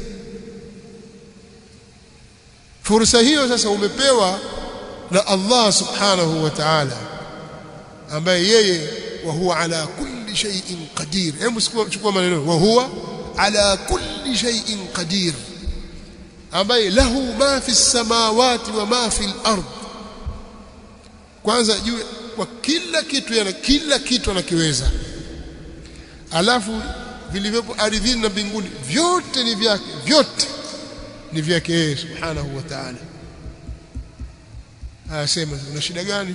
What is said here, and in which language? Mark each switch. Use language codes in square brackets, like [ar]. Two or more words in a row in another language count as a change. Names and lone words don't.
[sw] Fursa hiyo sasa umepewa na Allah [ar] سبحانه وتعالى, [sw] ambaye yeye [ar] وهو على كل شيء قدير. [sw] Hebu chukua maneno, [ar] وهو على كل شيء قدير, ambaye له ما في السماوات وما في الأرض. [sw] Kwanza juu kwa kila kitu anakiweza. Alafu vilivyopo ardhini na mbinguni vyote ni vyake yeye [ar] سبحانه وتعالى. [sw] Anasema una shida gani?